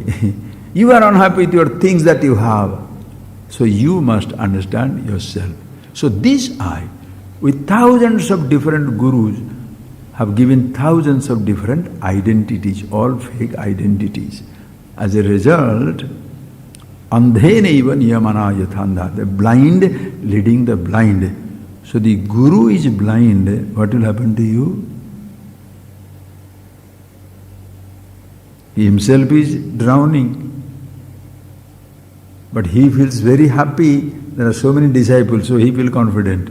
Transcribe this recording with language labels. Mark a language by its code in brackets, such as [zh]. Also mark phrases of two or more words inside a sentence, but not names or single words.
[en] You are unhappy with your things that you have. So you must understand yourself. So this I, with thousands of different gurus, have given thousands of different identities, all fake identities. As a result, [sa] andhenaiva niyamana yathanda, [en] the blind leading the blind. So the guru is blind, what will happen to you? He himself is drowning. But he feels very happy, there are so many disciples, so he feels confident.